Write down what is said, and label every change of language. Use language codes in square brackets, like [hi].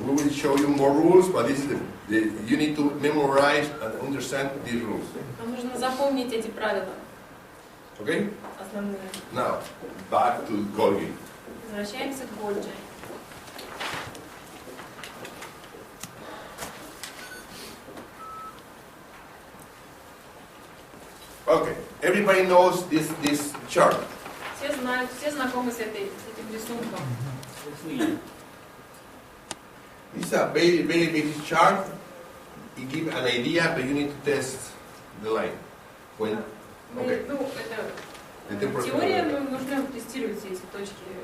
[en] We will show you more rules, but this is you need to memorize and understand these rules. [ru] Нам нужно запомнить эти правила [en] Okay? [ru] основные. [en] Now, back to Golgi. [ru] Возвращаемся к Гольджи. [en] Okay. Everybody knows this chart. [ru] Все знают, все знакомы с этим рисунком. [en] This is a very, very basic chart. It gives an idea, but you need to test the line. When? [ru] Мы, [en] Okay. ну, [ru] Это это просто- теория, но нужно тестировать все эти точки.